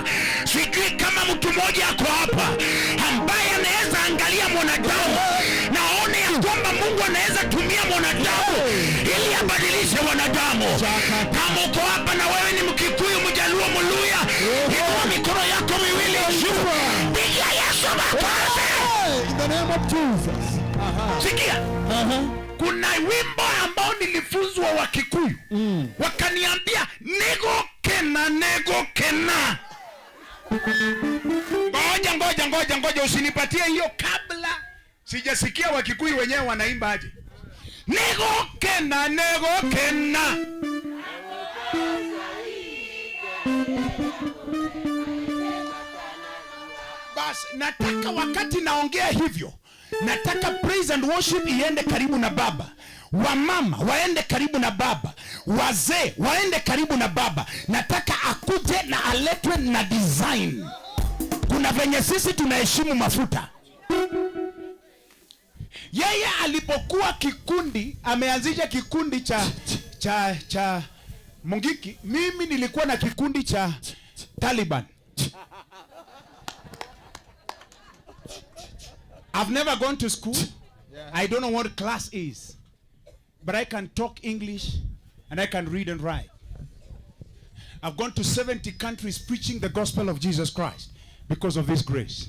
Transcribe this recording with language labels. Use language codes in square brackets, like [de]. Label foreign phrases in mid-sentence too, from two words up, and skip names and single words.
[sw] Sijui kama mtu mmoja ako hapa ambaye anaweza angalia mwanadamu na aone ya kwamba Mungu anaweza tumia mwanadamu ili abadilishe wanadamu. Kama uko hapa na wewe ni Mkikuyu, Mjaluo, Mluya, inua mikono yako miwili juu. Pigia Yesu makofi. [en] In the name of Jesus. [sw] Sikia. Kuna wimbo ambao nilifunzwa wa Kikuyu. Wakaniambia [ki] nego kena, nego kena. [sw] Ngoja usinipatie hiyo kabla sijasikia Wakikuyu wenyewe wanaimba aje. [ki] Nego kena, nego kena. [sw] Bas, nataka wakati naongea hivyo, nataka [en] praise and worship [sw] iende karibu na baba. Wamama waende karibu na baba. Wazee waende karibu na baba. Nataka akuje na aletwe na design. Kuna venye sisi tunaheshimu mafuta. Yeye alipokuwa kikundi, ameanzisha kikundi cha Mungiki. Mimi nilikuwa na kikundi cha Taliban. [en] I've never gone to school. I don't know what class is. But I can talk English and I can read and write. I've gone to 70 countries preaching the gospel of Jesus Christ because of His grace.